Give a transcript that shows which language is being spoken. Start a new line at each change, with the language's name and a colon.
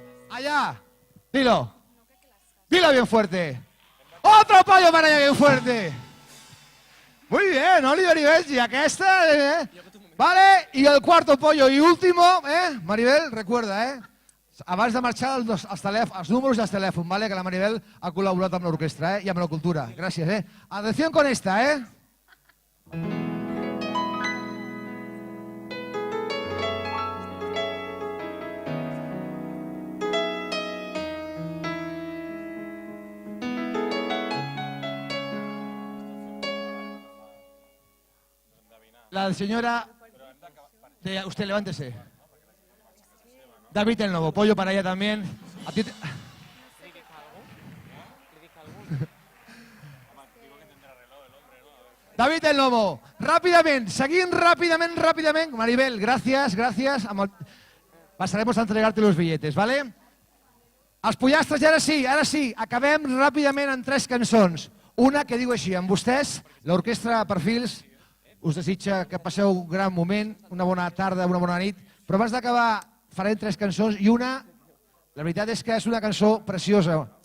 Spanish: Allá. Dilo. Dilo bien fuerte. Otro pollo para ella bien fuerte. Muy bien,
Catalan: Oliver i Benji, aquesta... Vale, i
Spanish: el cuarto pollo i último,
Catalan: Maribel, recuerda, abans de marxar els números i els telèfons, vale, que la Maribel ha col·laborat amb l'orquestra i amb la cultura. Gràcies, Atenció
Spanish: con esta, La señora... Usted levántese. David el Novo, pollo para ella también. A ti
Catalan: David el Novo, ràpidament, seguint ràpidament. Maribel, gràcies.
Spanish: Pasaremos a entregarte los billetes, ¿vale?
Catalan: Els pollastres, i ara sí, acabem ràpidament en 3 cançons. Una que diu així, amb vostès, l'orquestra Perfils, us desitja que passeu un gran moment, una bona tarda, una bona nit, però abans d'acabar farem 3 cançons i una, la veritat és que és una cançó preciosa.